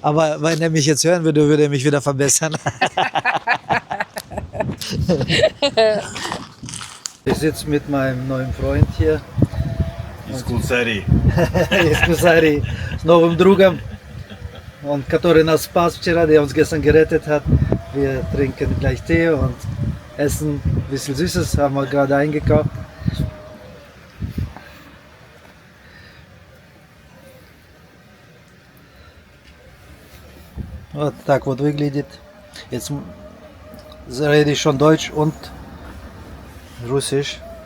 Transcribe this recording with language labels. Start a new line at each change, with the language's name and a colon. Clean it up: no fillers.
German: Aber wenn er mich jetzt hören würde, würde er mich wieder verbessern. Ich sitze mit meinem neuen Freund hier.
Russian: Из Кулсари. Из Кусари, с новым другом, который нас спас вчера,
German: der uns gestern gerettet hat. Wir trinken gleich Tee und essen ein bisschen Süßes, haben wir gerade eingekauft.
Russian: Вот так вот выглядит.
German: Jetzt rede ich schon Deutsch und Russisch.